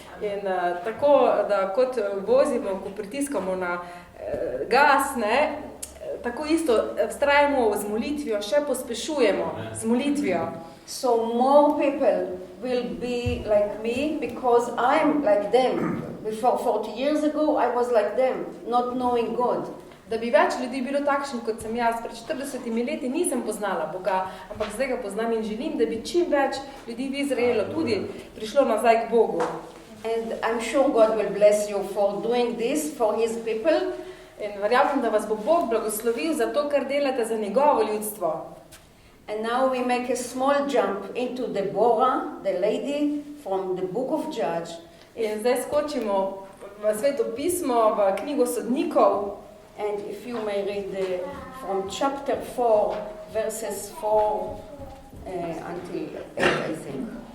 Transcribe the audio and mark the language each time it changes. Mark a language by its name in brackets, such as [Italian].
[Slovenian] In tako, da kot vozimo, ko pritiskamo na gas, ne, tako isto vztrajamo z molitvijo, še pospešujemo z molitvijo. [English] So more people will be like me because I'm like them. Before 40 years ago, I was like them, not knowing God. [Slovenian] Da bi več ljudi bilo takšen, kot sem jaz. Pred 40 leti nisem poznala Boga, ampak zdaj ga poznam in želim, da bi čim več ljudi v Izraelu tudi prišlo nazaj k Bogu. [English] And I'm sure God will bless you for doing this for his people. [Slovenian] In verjamem, da vas bo Bog blagoslovil za to, kar delate za njegovo ljudstvo. [English] And now we make a small jump into Debori, the lady from the book of Judges. [Slovenian] In zdaj skočimo v Sveto pismo, v knjigo sodnikov. [English] And if you may read from chapter 4, verses 4 until 8, I think.